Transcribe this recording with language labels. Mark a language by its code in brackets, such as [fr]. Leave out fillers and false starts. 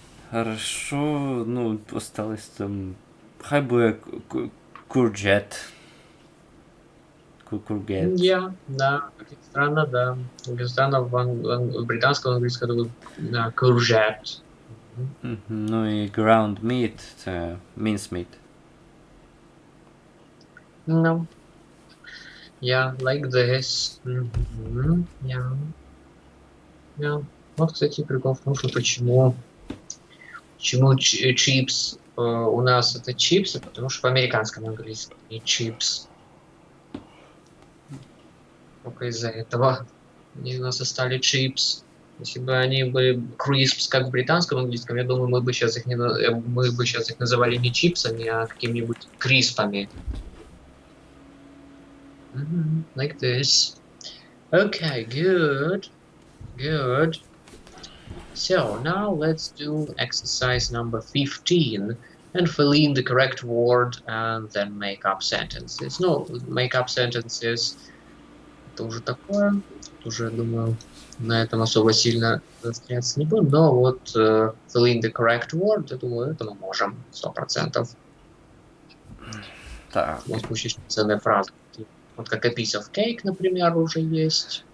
[ru] Хорошо, ну, осталось там. [uk] Хай буде [ru] курджет. Кургет. Я, да, как ни странно, да. Как ни странно, в британском английском это да, courgette. [uk] Ну і ground meat, це mince meat. [en] No. Yeah, like this. Yeah. Yeah. [ru] Вот, кстати, прикол в том, что почему чипс у нас это чипсы, потому что в американском английском не чипс. Только из-за этого они у нас и стали чипс. Если бы они были crisps, как в британском английском, я думаю, мы бы сейчас их называли не чипсами, а какими-нибудь криспами. [en] Like this. Okay, good. Good. So now let's do exercise number 15 and fill in the correct word and then make up sentences. No, make up sentences [ru] это уже такое. Тут уже, я думаю, на этом особо сильно заостряться не буду. Но вот [en] fill in the correct word, [ru] я думаю, это мы можем 100%. Так. Вот очень ценная фраза. Вот как [en] a piece of cake, [ru] например, уже есть.